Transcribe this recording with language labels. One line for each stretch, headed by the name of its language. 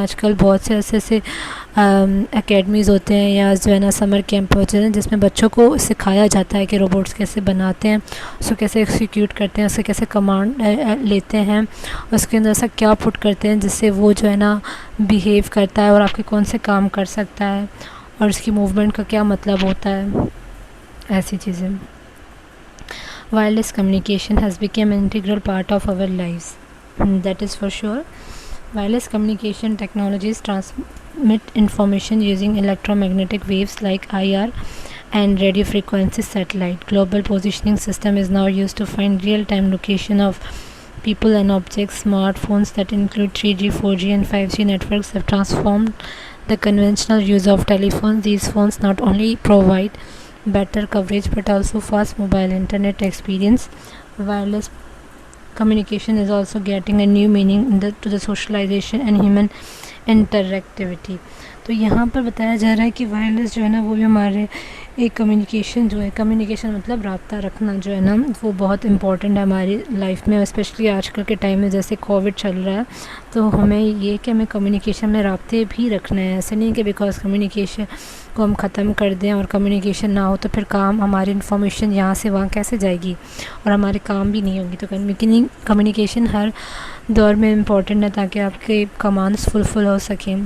Urdu: آج کل بہت سے ایسے اکیڈمیز ہوتے ہیں یا جو ہے نا سمر کیمپ ہوتے ہیں جس میں بچوں کو سکھایا جاتا ہے کہ روبوٹس کیسے بناتے ہیں، اس کو کیسے ایکسیکیوٹ کرتے ہیں، اس سے کیسے کمانڈ لیتے ہیں، اس کے اندر ایسا کیا پٹ کرتے ہیں جس سے وہ جو ہے نا بیہیو کرتا ہے اور آپ کے کون سے کام کر سکتا ہے، اور اس کی موومنٹ کا کیا مطلب ہوتا ہے، ایسی چیزیں.
English: Wireless communication has become an integral part of our lives. That is for sure. Wireless communication technologies transmit information using electromagnetic waves like IR and radio frequency satellite. Global positioning system is now used to find real-time location of people and objects. Smartphones that include 3G, 4G and 5G networks have transformed the conventional use of telephones. These phones not only provide better coverage but also fast mobile internet experience. Wireless communication is also getting a new meaning to the socialization and human interactivity.
Urdu: تو یہاں پر بتایا جا رہا ہے کہ wireless جو ہے نا وہ بھی ہمارے ایک کمیونیکیشن جو ہے، کمیونیکیشن مطلب رابطہ رکھنا جو ہے نا وہ بہت امپورٹنٹ ہے ہماری لائف میں، اسپیشلی آج کل کے ٹائم میں جیسے کووڈ چل رہا ہے. تو ہمیں یہ کہ ہمیں کمیونیکیشن میں رابطے بھی رکھنا ہے. ایسے نہیں کہ بیکاز کمیونیکیشن کو ہم ختم کر دیں اور کمیونیکیشن نہ ہو تو پھر کام، ہماری انفارمیشن یہاں سے وہاں کیسے جائے گی اور ہمارے کام بھی نہیں ہوگی. تو کمیونیکیشن ہر دور میں امپورٹنٹ ہے تاکہ آپ کے کمانڈس فلفل ہو سکیں.